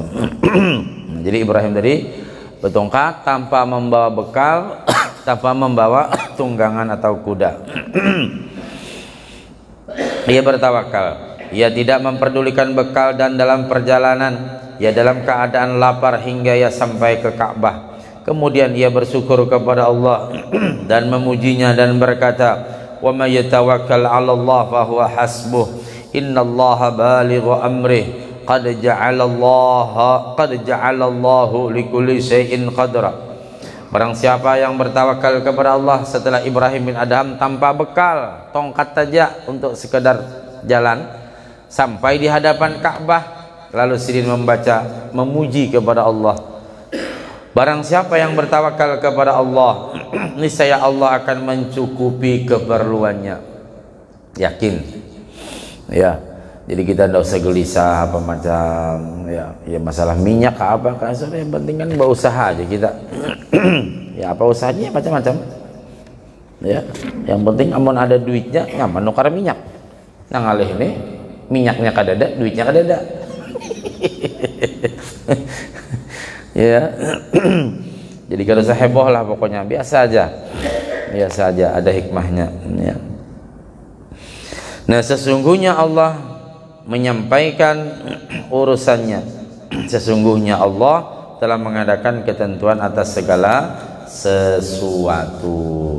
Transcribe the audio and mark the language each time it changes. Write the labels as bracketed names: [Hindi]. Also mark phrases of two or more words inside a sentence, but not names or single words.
[Indonesian] Jadi Ibrahim tadi bertongkat tanpa membawa bekal, tanpa membawa tunggangan atau kuda. Ia bertawakal, ia tidak memperdulikan bekal dan dalam perjalanan, ia dalam keadaan lapar hingga ia sampai ke Ka'bah. Kemudian ia bersyukur kepada Allah dan memujinya dan berkata, [Arabic] "ومن يتوكل على الله فهو حسبه. إن الله بالغ أمره قد جعل الله لكل شيء قدرا." [Indonesian] Barang siapa yang bertawakal kepada Allah setelah Ibrahim bin Adham tanpa bekal, tongkat saja untuk sekedar jalan sampai di hadapan Ka'bah, lalu Sidin membaca memuji kepada Allah. Barang siapa yang bertawakal kepada Allah, niscaya Allah akan mencukupi keperluannya. Yakin. Ya. Jadi kita tidak usah gelisah apa macam ya masalah minyak apa kan yang penting kan berusaha aja kita. [Banjar] Ya apa usahanya macam-macam. Ya, yang penting amun ada duitnya nyaman nukar minyak. Nang alih ini minyaknya kadada, duitnya kadada. [Indonesian] Ya. Jadi kalau usah heboh lah pokoknya biasa aja ada hikmahnya ya. Nah sesungguhnya Allah menyampaikan urusannya. Sesungguhnya Allah telah mengadakan ketentuan atas segala sesuatu.